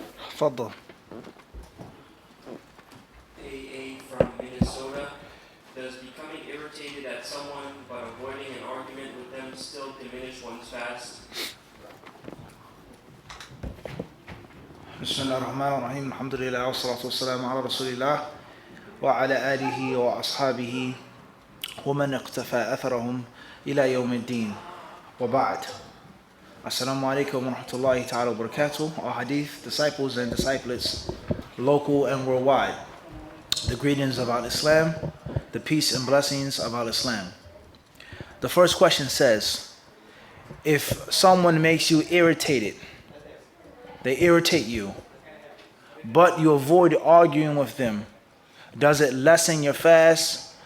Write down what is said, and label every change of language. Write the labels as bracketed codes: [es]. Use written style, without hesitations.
[ar] تفضل. [en] AA from Minnesota. does becoming irritated at someone but avoiding an argument with them still diminish one's fast? [ar] بسم الله الرحمن الرحيم الحمد لله والصلاة والسلام على رسول الله وعلى آله وأصحابه ومن اقتفى أثرهم إلى يوم الدين وبعد. Assalamu alaikum wa rahmatullahi ta'ala wa barakatuh. [en] Our hadith disciples and disciples, local and worldwide. The greetings of Al-Islam, the peace and blessings of Al-Islam. The first question says, if someone makes you irritated, they irritate you, but you avoid arguing with them, does it lessen your fast?